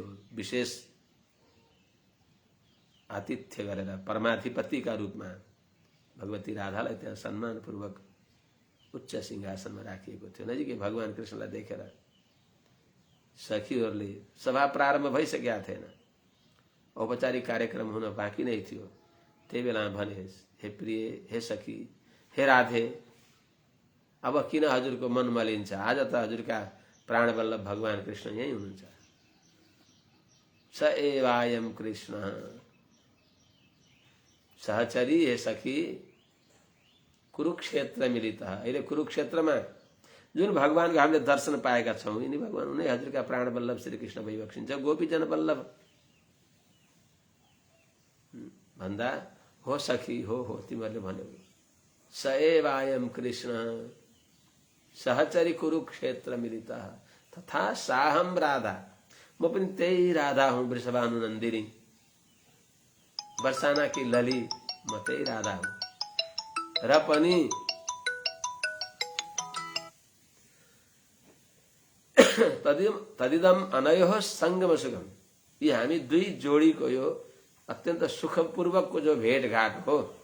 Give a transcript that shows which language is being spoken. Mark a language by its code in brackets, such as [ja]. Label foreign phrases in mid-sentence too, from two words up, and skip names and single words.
[ne] विशेष आतिथ्य गरेर परमाधिपतिका रूपमा भगवती राधालाई त्यहाँ सम्मानपूर्वक उच्च सिंहासनमा राखिएको थियो। नजिकै भगवान कृष्णलाई देखेर सखीहरूले, सभा प्रारम्भ भइसकेका थिएन, औपचारिक कार्यक्रम हुन बाँकी नै थियो। त्यही बेला भने, हे प्रिय, हे सखी, हे राधे, अब किन हजुरको मन मलिन्छ? आज त हजुरका प्राणवल्लभ भगवान कृष्ण यही हुनुहुन्छ। [sa] स एवायम कृष्ण सहचरी, हे सखी, कुरुक्षेत्र मिलित। [ne] अहिले कुरुक्षेत्रमा जुन भगवानको हामीले दर्शन पाएका छौँ, यिनी भगवान उनै हजुरका प्राणवल्लभ श्री कृष्ण भइबक्सिन्छ। गोपीजन वल्लभ भन्दा हो सखी, हो तिमीहरूले भन्यौ। [sa] स एवायम कृष्ण सहचरी कुरुक्षेत्र मिलित तथा साहम राधा, [ne] म पनि त्यही राधा हुँ, [hi] वृषभानु नन्दिनी, बरसाना की लली, [ne] म त्यही राधा हुँ। र पनि [sa] तदिदम अनयोः संगम सुगम, [ne] यी हामी दुई जोडीको यो अत्यंत सुखपूर्वक को जो भेटघाट हो,